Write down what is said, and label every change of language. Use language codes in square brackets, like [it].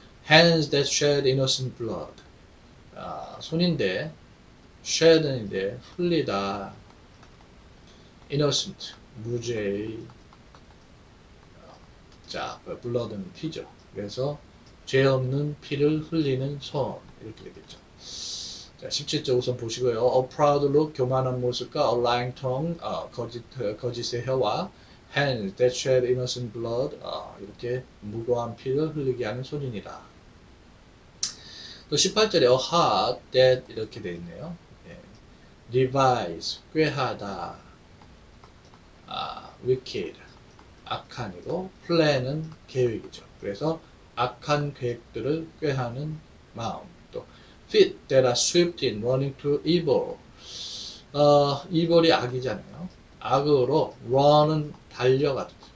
[en] hands that shed innocent blood. [ko] 손인데, shed인데, 흘리다. innocent. 무죄의. 자, blood는 피죠. 그래서 죄 없는 피를 흘리는 손 이렇게 되겠죠. 자, 17절 우선 보시고요. [en] A proud look, [ko] 교만한 모습과 [en] a lying tongue, [ko] 거짓의 혀와 [en] hands that shed innocent blood, [ko] 이렇게 무고한 피를 흘리게 하는 손이니라. 또 18절에 [en] a heart that [ko] 이렇게 되어 있네요. devise, 꾀하다, wicked, 악한이고 plan은 계획이죠. 그래서 악한 계획들을 꾀하는 마음. [en] 또 feet that are swift in running to evil. [ko] evil이 악이잖아요. 악으로 run은 달려가죠.